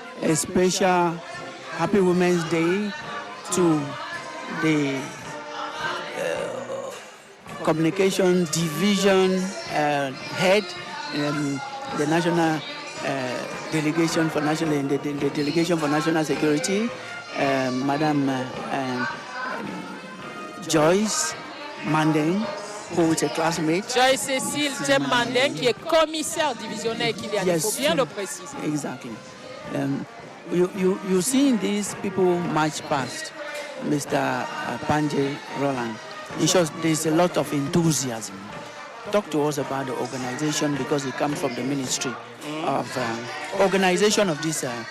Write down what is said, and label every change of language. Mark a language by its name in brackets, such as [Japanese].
[English] A special Happy Women's Day to the Communication Division head, the National Delegation for the Delegation for National Security, Madam Joyce Mandeng, who is a classmate. [French] Joyce Cécile Jem Mandeng, qui est commissaire divisionnaire, il faut bien le préciser. [English] Exactly. You seen these people march past, Mr. Panjay Roland. It shows there's a lot of enthusiasm. Talk to us about the organization, because it comes from the Ministry of Organization of this.